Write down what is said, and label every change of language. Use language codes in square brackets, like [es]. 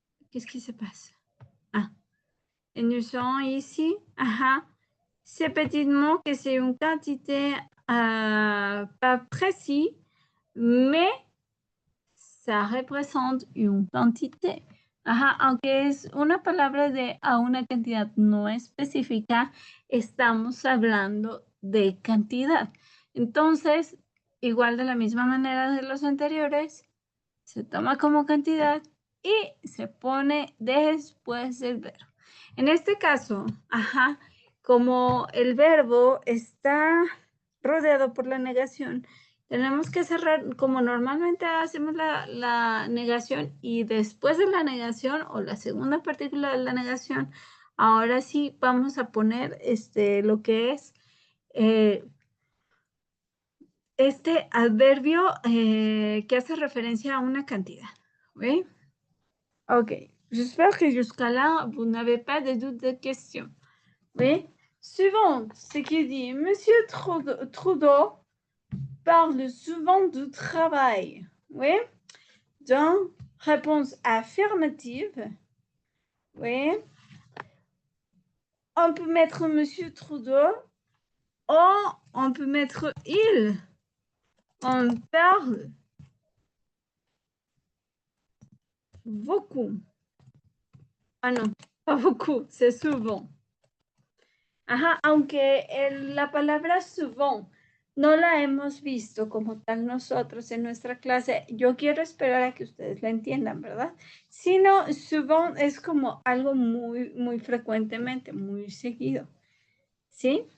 [fr] Qu'est-ce qui se passe? Ah. Et nous serons ici. Ce petit mot que c'est une quantité pas précise, mais ça represente una quantité. [es] Aunque es una palabra a una cantidad no específica, estamos hablando de cantidad. Entonces, igual de la misma manera de los anteriores, se toma como cantidad y se pone después del verbo. En este caso, como el verbo está rodeado por la negación, tenemos que cerrar, como normalmente hacemos la negación y después de la negación o la segunda partícula de la negación, ahora sí vamos a poner lo que es este adverbio que hace referencia a una cantidad. [fr] Oui? Ok. J'espère que jusqu'à là, vous n'avez pas de doute de question. Oui? Suivant, ce qui dit, Monsieur Trudeau parle souvent du travail. Oui? Donc, réponse affirmative. Oui? On peut mettre Monsieur Trudeau ou on peut mettre il. On parle beaucoup. Ah non, pas beaucoup, c'est souvent. [es] Aunque la palabra souvent no la hemos visto como tal nosotros en nuestra clase, yo quiero esperar a que ustedes la entiendan, ¿verdad? Sino souvent es como algo muy, muy frecuentemente, muy seguido, ¿sí?